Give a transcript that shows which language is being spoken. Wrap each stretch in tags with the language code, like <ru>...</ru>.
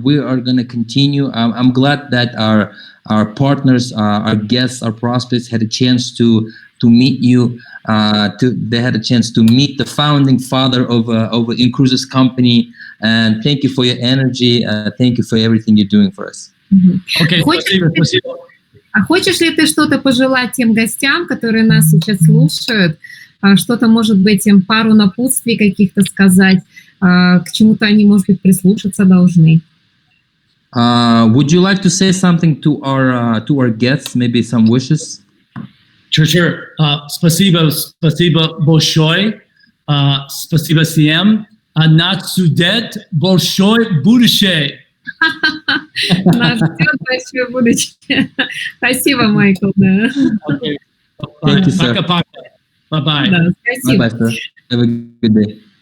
<en>We are going to continue. I'm glad that our partners, our guests, our prospects had a chance to meet you. They had a chance to meet the founding father of Cruises company. And thank you for your energy. Thank you for everything you're doing for us. Okay,</en> <ru>спасибо. А хочешь ли ты что-то пожелать тем гостям, которые нас сейчас слушают? Что-то, может быть, им пару напутствий каких-то сказать, к чему-то они, может быть, прислушаться должны?</ru> <en>Would you like to say something to our guests, maybe some wishes? Sure.</en> <ru>Спасибо большое. Спасибо всем. Нас ждет большое будущее. Нас ждет большое будущее. Спасибо, Майкл. Да.</ru> <en>Thank you, sir.</en> <ru>Пока-пока.</ru> <en>Bye-bye.</en> <ru>Да, спасибо.</ru> <en>Bye-bye, sir. Have a good day.</en>